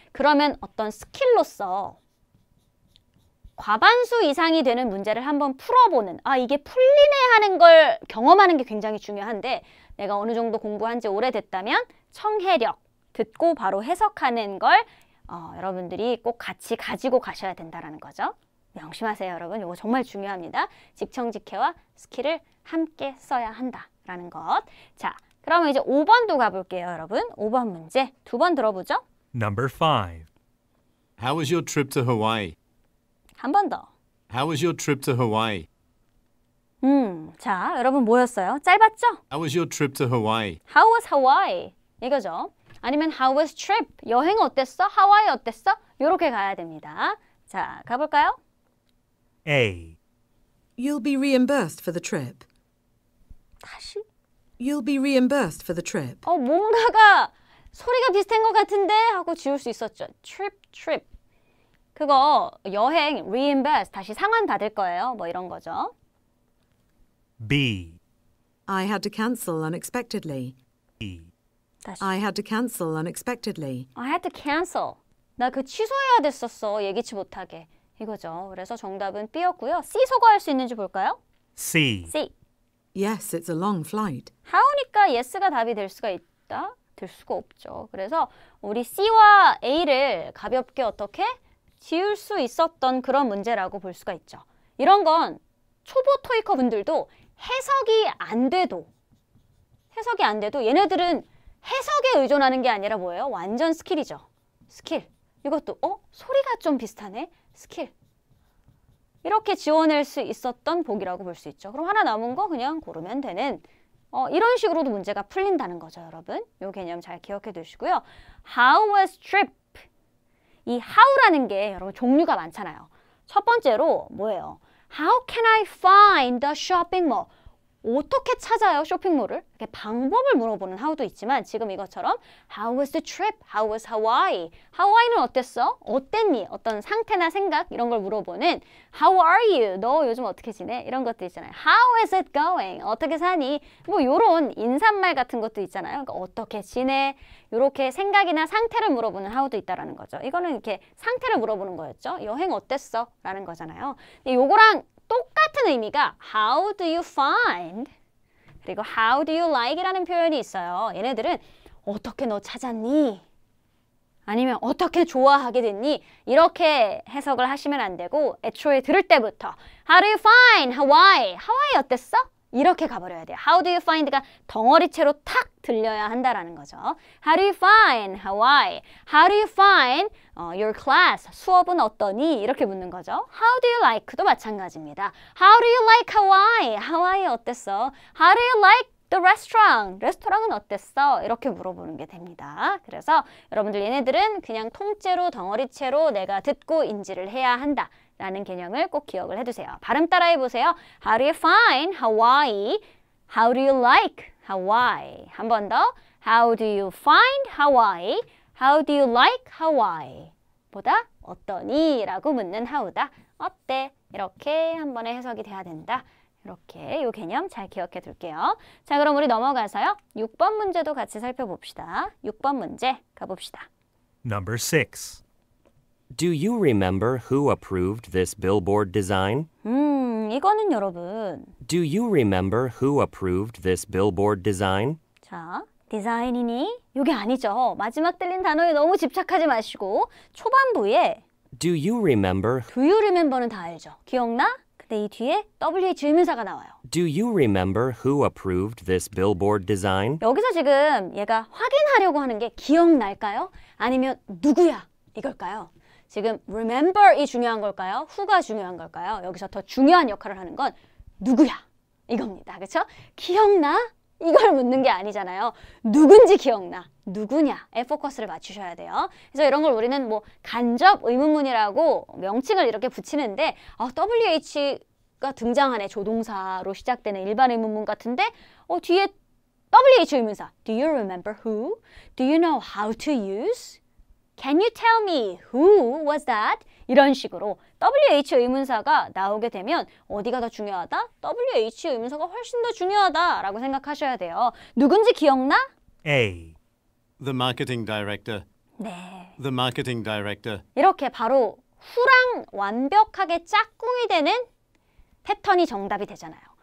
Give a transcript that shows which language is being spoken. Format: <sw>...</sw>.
<ko>그러면 어떤 스킬로서 과반수 이상이 되는 문제를 한번 풀어보는 아 이게 풀리네 하는 걸 경험하는 게 굉장히 중요한데 내가 어느 정도 공부한 지 오래됐다면 청해력, 듣고 바로 해석하는 걸 여러분들이 꼭 같이 가지고 가셔야 된다는 거죠. 명심하세요 여러분. 이거 정말 중요합니다. 직청직해와 스킬을 함께 써야 한다라는 것. 자, 그러면 이제 5번도 가볼게요 여러분. 5번 문제 두 번 들어보죠.</ko> <en>Number 5. How was your trip to Hawaii?</en> <ko>한 번 더.</ko> <en>How was your trip to Hawaii?</en> <ko>자, 여러분 뭐였어요? 짧았죠?</ko> <en>How was your trip to Hawaii? How was Hawaii? 이거죠. 아니면 How was trip?</en> <ko>여행 어땠어? 하와이 어땠어? 요렇게 가야 됩니다. 자, 가볼까요?</ko> <en>A. You'll be reimbursed for the trip.</en> <ko>다시?</ko> <en>You'll be reimbursed for the trip.</en> <ko>뭔가가 소리가 비슷한 것 같은데 하고 지울 수 있었죠.</ko> <en>trip.</en> <ko>그거 여행 reimburse 다시 상환 받을 거예요. 뭐 이런 거죠.</ko> <en>B. I had to cancel unexpectedly. E.</en> <ko>다시.</ko> <en>I had to cancel unexpectedly. I had to cancel.</en> <ko>나 그 취소해야 됐었어. 예기치 못하게. 이거죠. 그래서 정답은 B였고요. C 소거할 수 있는지 볼까요?</ko> <en>C. C. Yes, it's a long flight.</en> <ko>how니까 yes가 답이 될 수가 있다? 될 수가 없죠. 그래서 우리 C와 A를 가볍게 어떻게? 지울 수 있었던 그런 문제라고 볼 수가 있죠. 이런 건 초보 토익커 분들도 해석이 안 돼도 얘네들은 해석에 의존하는 게 아니라 뭐예요? 완전 스킬이죠. 스킬. 이것도 소리가 좀 비슷하네. 스킬. 이렇게 지워낼 수 있었던 복이라고 볼 수 있죠. 그럼 하나 남은 거 그냥 고르면 되는 이런 식으로도 문제가 풀린다는 거죠, 여러분. 이 개념 잘 기억해 두시고요.</ko> <en>How was trip?</en> <ko>이 how라는 게 여러분 종류가 많잖아요. 첫 번째로 뭐예요?</ko> <en>How can I find the shopping mall?</en> <ko>어떻게 찾아요, 쇼핑몰을? 이렇게 방법을 물어보는 how도 있지만 지금 이것처럼</ko> <en>How was the trip? How was Hawaii?</en> <ko>하와이는 어땠어? 어땠니? 어떤 상태나 생각 이런 걸 물어보는</ko> <en>How are you?</en> <ko>너 요즘 어떻게 지내? 이런 것도 있잖아요.</ko> <en>How is it going?</en> <ko>어떻게 사니? 뭐 요런 인사말 같은 것도 있잖아요. 그러니까 어떻게 지내? 요렇게 생각이나 상태를 물어보는 how도 있다라는 거죠. 이거는 이렇게 상태를 물어보는 거였죠. 여행 어땠어? 라는 거잖아요. 근데 요거랑 똑같은 의미가</ko> <en>How do you find? 그리고 How do you like?</en> <ko>이라는 표현이 있어요. 얘네들은 어떻게 너 찾았니? 아니면 어떻게 좋아하게 됐니? 이렇게 해석을 하시면 안 되고 애초에 들을 때부터</ko> <en>How do you find Hawaii?</en> <ko>하와이 어땠어? 이렇게 가버려야 돼요.</ko> <en>How do you find</en> <ko>가 덩어리채로 탁 들려야 한다라는 거죠.</ko> <en>How do you find Hawaii? How do you find your class?</en> <ko>수업은 어떠니? 이렇게 묻는 거죠.</ko> <en>How do you like도 마찬가지입니다. How do you like Hawaii?</en> <ko>하와이 어땠어?</ko> <en>How do you like the restaurant?</en> <ko>레스토랑은 어땠어? 이렇게 물어보는 게 됩니다. 그래서 여러분들 얘네들은 그냥 통째로 덩어리채로 내가 듣고 인지를 해야 한다. 라는 개념을 꼭 기억을 해두세요. 발음 따라해 보세요.</ko> <en>How do you find Hawaii? How do you like Hawaii?</en> <ko>한 번 더.</ko> <en>How do you find Hawaii? How do you like Hawaii?</en> <ko>보다 어떠니? 라고 묻는 how다. 어때? 이렇게 한 번에 해석이 돼야 된다. 이렇게 이 개념 잘 기억해 둘게요. 자, 그럼 우리 넘어가서요. 6번 문제도 같이 살펴봅시다. 6번 문제 가봅시다.</ko> <en>Number 6. Do you remember who approved this billboard design?</en> <ko>이거는 여러분.</ko> <en>Do you remember who approved this billboard design?</en> <ko>자, 디자인이니? 이게 아니죠. 마지막 들린 단어에 너무 집착하지 마시고 초반부에</ko> <en>Do you remember</en> <ko>Do you remember는 다 알죠. 기억나? 근데 이 뒤에 WH 의문사가 나와요.</ko> <en>Do you remember who approved this billboard design?</en> <ko>여기서 지금 얘가 확인하려고 하는 게 기억날까요? 아니면 누구야? 이걸까요? 지금 remember이 중요한 걸까요? who가 중요한 걸까요? 여기서 더 중요한 역할을 하는 건 누구야? 이겁니다. 그렇죠? 기억나? 이걸 묻는 게 아니잖아요. 누군지 기억나. 누구냐에 포커스를 맞추셔야 돼요. 그래서 이런 걸 우리는 뭐 간접 의문문이라고 명칭을 이렇게 붙이는데 WH가 등장하네. 조동사로 시작되는 일반 의문문 같은데 뒤에 WH 의문사.</ko> <en>Do you remember who? Do you know how to use? Can you tell me who was that?</en> <ko>이런 식으로 WH 의문사가 나오게 되면 어디가 더 중요하다? WH 의문사가 훨씬 더 중요하다라고 생각하셔야 돼요. 누군지 기억나?</ko> <en>A. The marketing director.</en> <ko>네.</ko> <en>The marketing director.</en> <ko>이렇게 바로 who랑 완벽하게 짝꿍이 되는 패턴이 정답이 되잖아요.</ko>